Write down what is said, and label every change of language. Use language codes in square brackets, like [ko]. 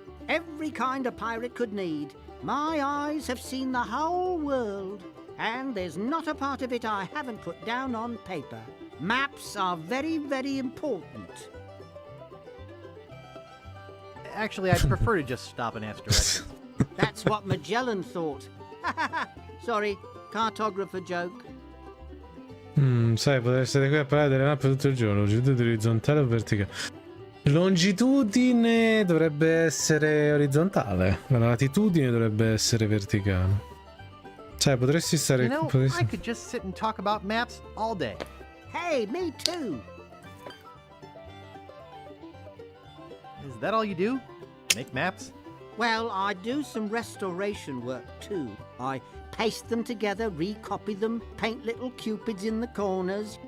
[en] Every kind a pirate could need. My eyes have seen the whole world, and there's not a part of it I haven't put down on paper. Maps are very, very important. Actually, I'd prefer to just stop and ask directions. That's what Magellan thought. Sorry, cartographer joke. [it] Sai, potreste qui a parlare delle mappe tutto il giorno, longitudine orizzontale o verticale? Longitudine dovrebbe essere orizzontale, la latitudine dovrebbe essere verticale. Cioè, potresti stare... [en] You know, [it] potresti... [en] I could just sit and talk about maps all day. Hey, me too. Is that all you do? Make maps? Well, I do some restoration work too. I paste them together, recopy them, paint little cupids in the corners.